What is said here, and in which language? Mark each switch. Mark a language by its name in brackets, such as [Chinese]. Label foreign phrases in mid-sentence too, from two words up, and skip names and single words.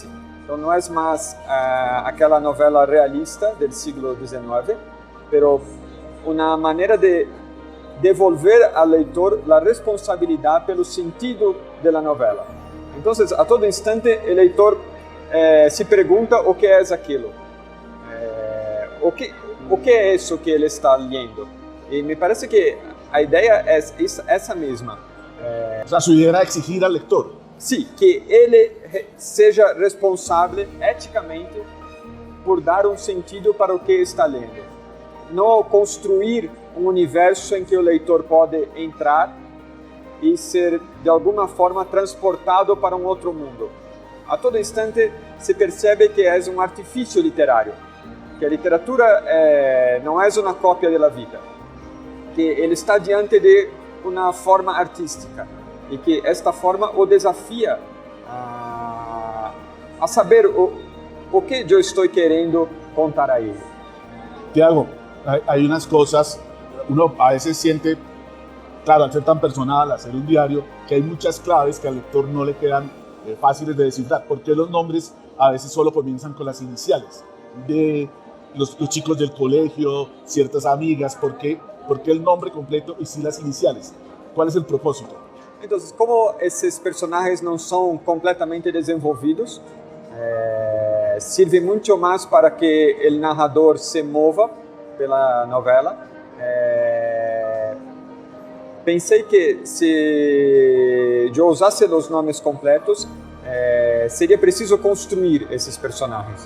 [Portuguese] Então não é mais aquela novela realista do século XIX, pero uma maneira de devolver ao leitor a responsabilidade pelo sentido da novela. Então, a todo instante, o leitor se pergunta o que é aquilo, o que é isso que ele está lendo. E me parece que a ideia é essa mesma. [Spanish] O sea, su idea era exigir al lector. [Portuguese] Sim, que ele seja responsável eticamente por dar um sentido para o que está lendo. Não construir um universo em que o leitor pode entrar e ser, de alguma forma, transportado para um outro mundo. A todo instante se percebe que é um artifício literário, que a literatura não é uma cópia da vida, que ele está diante de uma forma artística e que esta forma o desafia a saber o que eu estou querendo contar a ele. [Spanish] Tiago, hay unas cosas, uno a veces siente, claro, al ser tan personal, al ser un diario, que hay muchas claves que al lector no le quedan fáciles de descifrar. ¿Por qué los nombres a veces solo comienzan con las iniciales? De los chicos del colegio, ciertas amigas, ¿por qué el nombre completo y sí las iniciales? ¿Cuál es el propósito? [Portuguese] Então, como esses personagens não são completamente desenvolvidos, serve muito mais para que o narrador se mova pela novela. Pensei que se eu usasse os nomes completos, seria preciso construir esses personagens.